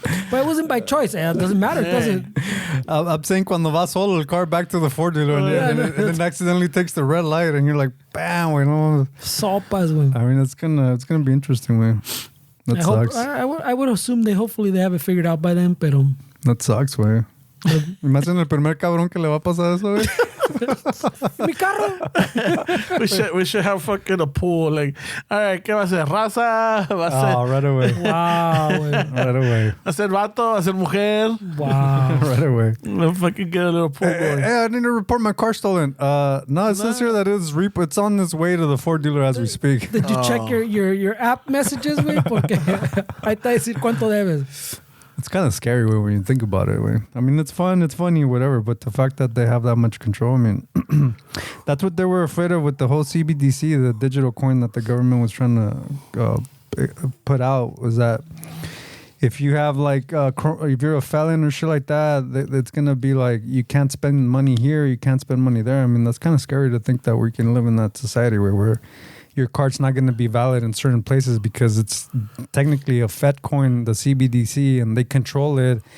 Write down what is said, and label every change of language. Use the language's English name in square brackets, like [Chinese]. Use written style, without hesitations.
[English] But it wasn't by choice. It doesn't matter, does it? I'm saying [Spanish] cuando va solo el [English] car back to the Ford dealer and then accidentally takes the red light and you're like, bam, we know. [Spanish] Sopas, güey. [English] I mean, it's gonna be interesting, man. That sucks. I would assume hopefully they have it figured out by then, [Spanish] pero [English] That sucks, güey. [Spanish] Imagínate el primer cabrón que le va a pasar eso, güey. mi carro. [English] We should have fucking a pool. Like, all right, [Spanish] ¿qué va a ser? ¿Raza? ¿Va a [English] Oh, right away. Wow, güey. Right away. [Spanish] ser vato? ¿Va a ser mujer? [English] Wow. Right away. We'll fucking get a little pool boy. Hey, I need to report my car stolen. No, it says here that it's Repo. It's on its way to the Ford dealer as we speak. Did you check your app messages, güey? [Spanish] Porque ahí está decir cuánto debes. [English] It's kind of scary way when you think about it. Way. I mean, it's fun, it's funny, whatever. But the fact that they have that much control, I mean, that's what they were afraid of with the whole CBDC, the digital coin that the government was trying to put out was that if you have like if you're a felon or shit like that, it's gonna be like you can't spend money here, you can't spend money there. I mean, that's kind of scary to think that we can live in that society where your card's not going to be valid in certain places because it's technically a Fed coin, the CBDC, and they control it.